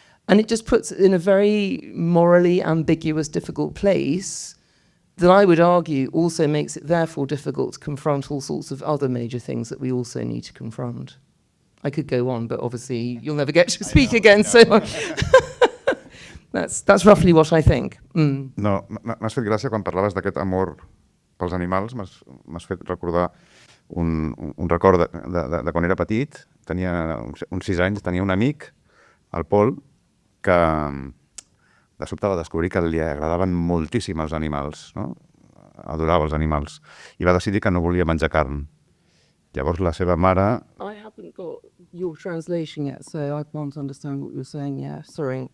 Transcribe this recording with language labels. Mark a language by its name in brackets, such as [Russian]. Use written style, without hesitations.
[English] And it just puts it in a very morally ambiguous, difficult place that I would argue also makes it therefore difficult to confront all sorts of other major things that we also need to confront. I could go on, but obviously you'll never get to speak again, so that's roughly what I think. Mm. [Catalan] No, m'has fet gràcia quan parlaves d'aquest amor pels animals, m'has fet recordar un record de quan era petit, tenia uns 6 anys, tenia un amic, el Pol, que de sobte va descobrir que li agradaven moltíssim els animals, no? Adorava els animals, i va decidir que no volia menjar carn. Llavors la seva mare... [English] I haven't got your translation yet, so I can't understand what you're saying, yeah, sorry.